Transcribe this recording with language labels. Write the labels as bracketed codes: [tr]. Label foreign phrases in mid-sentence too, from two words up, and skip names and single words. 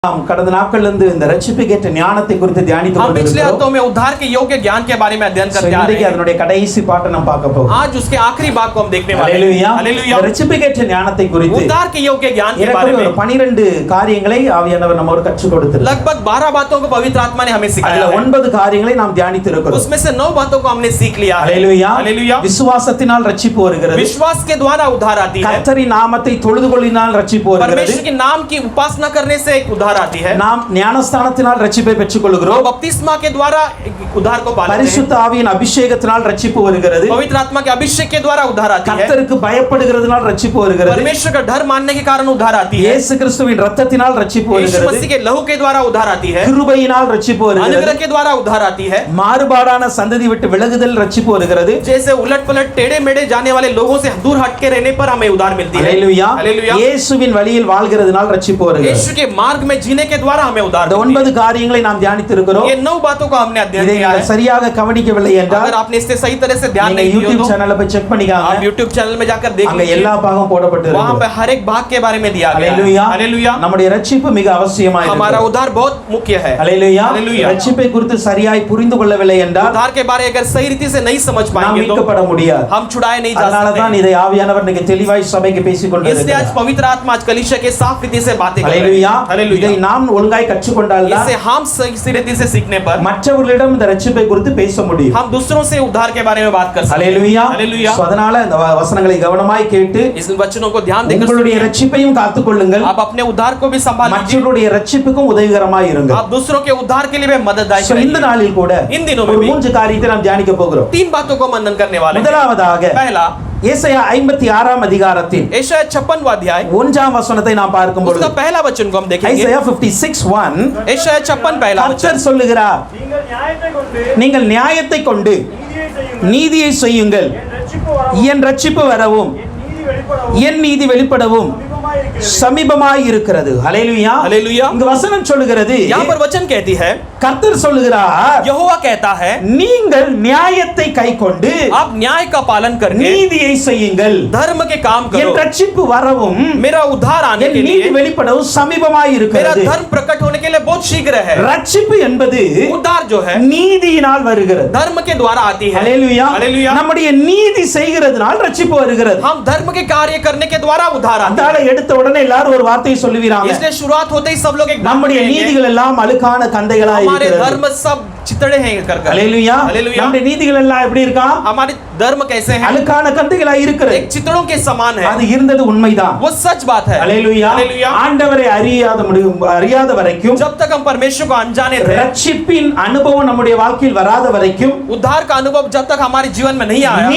[ta] நாம் கடந்த நாட்கள்ல இருந்து இந்த ரட்சிப்புக்கேற்ற ஞானத்தை குறித்து தியானித்துக் [hi] हम पिछले [ta] கொண்டிருக்கிறோம். [hi] हफ्तों में उद्धार के योग्य ज्ञान के बारे में अध्ययन करते आ रहे [ta] இன்றைக்கு [hi] हैं। [ta] அதனுடைய கடைசி பாட்டை நாம் பார்க்க போகிறோம். [hi] आज उसके आखिरी भाग को हम देखने वाले हैं। [ta] ஹalleluya. [hi] हालेलुया। [ta] இந்த ரட்சிப்புக்கேற்ற ஞானத்தை குறித்து [hi] उद्धार के योग्य ज्ञान के बारे [ta] ஒரு [hi] में [ta] 12 காரியங்களை ஆவியானவர் நம்மோடு கற்றுக் கொடுத்தார். [hi] लगभग 12 बातों को पवित्र आत्मा ने हमें सिखाया [ta] அதுல [hi] है। [ta] 9 காரியங்களை நாம் தியானித்து இருக்கிறோம். [hi] उसमें से 9 बातों को हमने सीख लिया है। [ta] ஹalleluya. [hi] हालेलुया। [ta] விசுவாசத்தினால் ரட்சிப்பு வருகிறது. [hi] विश्वास के द्वारा उद्धार आती है। [ta] கர்த்தரின் நாமத்தை தொழுதுகொள்ளினால் ரட்சிப்பு வருகிறது. [hi] परमेश्वर के नाम की उपासना करने से एक उद्धार आती है। [ta] நாம் ஞானஸ்தானத்தினால் ரட்சிப்பை பெற்றுக்கொள்கிறோம். [hi] बपतिस्मा के द्वारा उद्धार को पाते हैं। [ta] பரிசுத்த ஆவியின் அபிஷேகத்தினால் ரட்சிப்பு வருகிறது. [hi] पवित्र आत्मा के अभिषेक के द्वारा उद्धार आती है। [ta] கர்த்தருக்கு பயப்படுகிறதுனால் ரட்சிப்பு வருகிறது. [hi] परमेश्वर का डर मानने के कारण उद्धार आती है। [ta] இயேசு கிறிஸ்துவின் இரத்தத்தினால் ரட்சிப்பு [hi] यीशु [ta] வருகிறது. [hi] मसीह के लहू के द्वारा उद्धार आती है। [ta] கிருபையினால் ரட்சிப்பு வருகிறது. [hi] अनुग्रह के द्वारा उद्धार आती है। [ta] மாறுபாடான சந்ததி விட்டு விலகுதல் ரட்சிப்பு வருகிறது. [hi] जैसे उलट-पलट टेढ़े-मेढ़े जाने वाले लोगों से दूर हट के रहने पर हमें उद्धार मिलती है। [ta] ஹalleluya. [hi] हालेलुया। [ta] இயேசுவின் வழியில் வாழ்கிறதுனால் ரட்சிப்பு வருகிறது. [hi] यीशु के मार्ग में जीने के द्वारा हमें उद्धार [ta] இந்த [hi] मिलती [ta] 9 காரியங்களை நாம் தியானித்து இருக்கிறோம். [hi] है। ये 9 बातों को हमने अध्ययन [ta] இதை [hi] किया है। [ta] நீங்கள் சரியாக கவனிக்கவில்லை என்றால் [hi] अगर आपने इससे सही तरह से ध्यान [ta] நீங்க [hi] नहीं दिया [ta] YouTube [hi] तो [ta] சேனலை போய் செக் [hi] आप [ta] பண்ணிக்காங்க. [hi] YouTube चैनल में जाकर देख [ta] அங்க [hi] लीजिए। [ta] எல்லா பாகம் போடப்பட்டு [hi] वहां [ta] இருக்கு. [hi] पे हर एक भाग के बारे में दिया गया है। [ta] ஹalleluya. [hi] हालेलुया। [ta] நம்முடைய ரட்சிப்பு மிக அவசியமாய் [hi] हमारा [ta] இருக்கிறது. [hi] उद्धार बहुत मुख्य है। [ta] ஹalleluya. [hi] हालेलुया। [ta] ரட்சிப்பை குறித்து சரியாய் புரிந்து கொள்ளவில்லை என்றால் [hi] उद्धार के बारे अगर सही रीति से नहीं समझ [ta] நாம் [hi] पाएंगे तो [ta] மீட்கப்பட முடியாது. [hi] हम छुड़ाए नहीं जा [ta] அதனால தான் [hi] सकते। [ta] இதை ஆவியானவர் இன்னைக்கு தெளிவாய் சபைக்கு பேசிக் [hi] इसलिए आज [ta] கொண்டிருக்கிறார். [hi] पवित्र आत्मा आज कलीसिया के साफ रीति से बातें कर रहे [ta] ஹalleluya. [hi] हैं। हालेलुया। [ta] இதை நாம் ஒழுங்காய் கற்றுக்கொண்டால் தான் [hi] इसे हम सही रीति से सीखने पर [ta] மற்றவர்களிடம் இந்த ரட்சிப்பை குறித்து பேச முடியும். [hi] हम दूसरों से उद्धार के बारे में बात कर सकते हैं। [ta] ஹalleluya. [hi] हालेलुया। [ta] சோ அதனால இந்த வசனங்களை கவனமாய் கேட்டு [hi] इस वचनों को ध्यान देकर [ta] உங்களுடைய [hi] सुनिए। [ta] ரட்சிப்பையும் காத்துக்கொள்ளுங்கள். [hi] आप अपने उद्धार को भी संभाल लीजिए। [ta] மற்றவருடைய ரட்சிப்புக்கும் உதவிகரமாய் இருங்கள். [hi] आप दूसरों के उद्धार के लिए भी मददगार [ta] சோ இந்த [hi] रहिए। [ta] நாளில் கூட [hi] इन दिनों में [ta] ஒரு [hi] भी [ta] 3 காரியத்தை நாம் தியானிக்க போகிறோம். [hi] 3 बातों को मनन करने वाले हैं। [ta] முதலாவதாக [hi] पहला [ta] ஏசாயா 56 அதிகாரத்தின் [hi] यशायाह 56वां अध्याय [ta] 1 வசனத்தை நாம் பார்க்கும் பொழுது [hi] उसका पहला वचन को हम देखेंगे। [ta] ஐசாயா 56:1 [hi] यशायाह 56 पहला वचन। [ta] கர்த்தர் சொல்லுகிறார், நீங்கள் நியாயத்தை கொண்டு நீதியை செய்யுங்கள், என் ரட்சிப்பு வரவும் என் நீதி வெளிப்படவும் சமீபமாய் இருக்கிறது. ஹalleluya. [hi] हालेलुया। [ta] இந்த வசனம் சொல்லுகிறது, [hi] यहाँ पर वचन कहती है, [ta] கர்த்தர் சொல்லுகிறார், [hi] यहोवा कहता है, [ta] நீங்கள் நியாயத்தை கைக்கொண்டு [hi] आप न्याय का पालन करके [ta] நீதியை செய்யுங்கள், [hi] धर्म के काम [ta] என் [hi] करो। [ta] ரட்சிப்பு வரவும் [hi] मेरा उद्धार आने [ta] என் [hi] के [ta] நீதி [hi] लिए [ta] வெளிப்படவும் சமீபமாய் [hi] मेरा [ta] இருக்கிறது. [hi] धर्म प्रकट होने के लिए बहुत शीघ्र है। [ta] ரட்சிப்பு என்பது [hi] उद्धार जो है [ta] நீதியினால் வருகிறது. [hi] धर्म के द्वारा आती है। [ta] ஹalleluya. [hi] हालेलुया। [ta] நம்முடைய நீதி செய்கிறதுனால் ரட்சிப்பு வருகிறது. [hi] हम धर्म के कार्य करने के द्वारा उद्धार आते [ta] அதால எடுத்த உடனே எல்லாரும் ஒரு வார்த்தையை [hi] हैं। [ta] சொல்லுவீராங்க, [hi] इसलिए शुरुआत होते ही सब लोग एक बात [ta] நம்முடைய [hi] कहेंगे, [ta] நீதிகள் எல்லாம் அழுக்கான கந்தைகளாய் [hi] हमारे [ta] இருக்கிறது. [hi] धर्म सब चितड़े हैं कर कर। [ta] ஹalleluya. [hi] हालेलुया। [ta] நம்முடைய நீதிகள் எல்லாம் எப்படி இருக்கா? [hi] हमारे धर्म कैसे हैं? [ta] அழுக்கான கந்தைகளாய் இருக்கிறது. [hi] एक चितड़ों के समान है। [ta] அது இருந்தது உண்மைதான். [hi] वो सच बात है। [ta] ஹalleluya. [hi] हालेलुया। [ta] ஆண்டவரை அறியாத வரைக்கும், [hi] जब तक हम परमेश्वर को अनजाने थे, [ta] ரட்சிப்பின் அனுபவம் நம்முடைய வாழ்க்கையில் வராத வரைக்கும், [hi] उद्धार का अनुभव जब तक हमारे जीवन में नहीं आया,